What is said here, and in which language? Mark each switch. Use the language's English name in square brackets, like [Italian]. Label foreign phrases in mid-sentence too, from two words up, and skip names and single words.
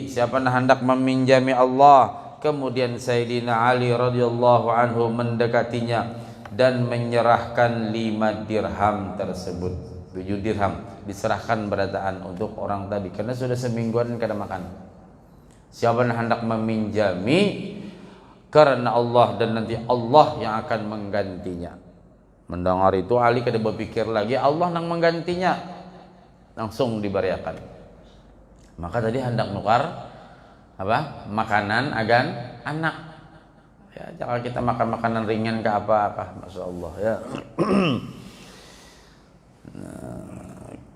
[Indonesian] Siapa nak hendak meminjami Allah. Kemudian Sayyidina Ali radhiyallahu anhu mendekatinya dan menyerahkan 5 dirham tersebut. 7 dirham diserahkan berataan untuk orang tadi karena sudah semingguan kada makan. Siapa yang hendak meminjami karena Allah dan nanti Allah yang akan menggantinya. Mendengar itu Ali kada berpikir lagi Allah yang menggantinya, langsung diberiakan. [Banjar] Maka tadi hendak nukar apa? Makanan agan anak. [Indonesian] Ya, jangan kita makan makanan ringan ke apa-apa, [Arabic] Masya Allah [Indonesian] ya.